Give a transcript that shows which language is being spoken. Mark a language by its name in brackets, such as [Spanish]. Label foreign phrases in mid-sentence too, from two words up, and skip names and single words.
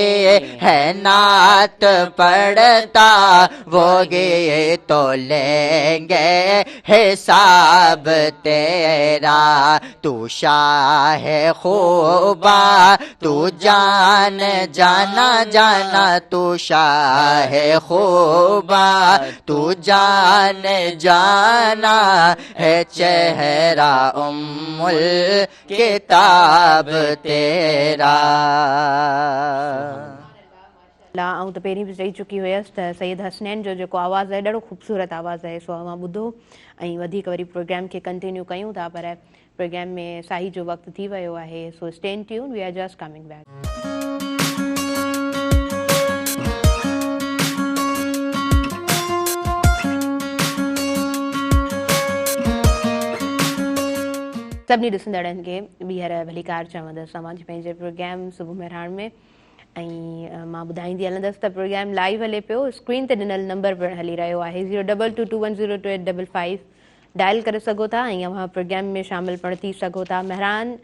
[Urdu] ہے نعت پڑھتا وہی تو لیں گے حساب تیرا تو شاہ خوبا تو جان جانا جانا تو شاہ خوبا تو جان جانا ہے چہرہ ام الکتاب تیرا [Sindhi] ऐं त पहिरीं बि चई चुकी हुयसि त सैयद हसनैन जो जेको आवाज़ु आहे ॾाढो ख़ूबसूरत आवाज़ु आहे सो मां ॿुधो ऐं वधीक वरी प्रोग्राम खे कंटिन्यू कयूं था पर प्रोग्राम में साही जो वक़्तु थी वियो आहे सो [English] stay tune we are just coming back [Sindhi] सभिनी ॾिसंदड़नि खे ॿीहर भलीकार चवंदसि तव्हांजे पंहिंजे प्रोग्राम सुबुह मेहरान में ऐं मां ॿुधाईंदी हलंदसि त प्रोग्राम लाइव हले पियो स्क्रीन ते ॾिनल नंबर पिणु हली रहियो आहे 022210285 डायल करे सघो था ऐं अव्हां प्रोग्राम में शामिलु पिणु थी सघो था मेहरान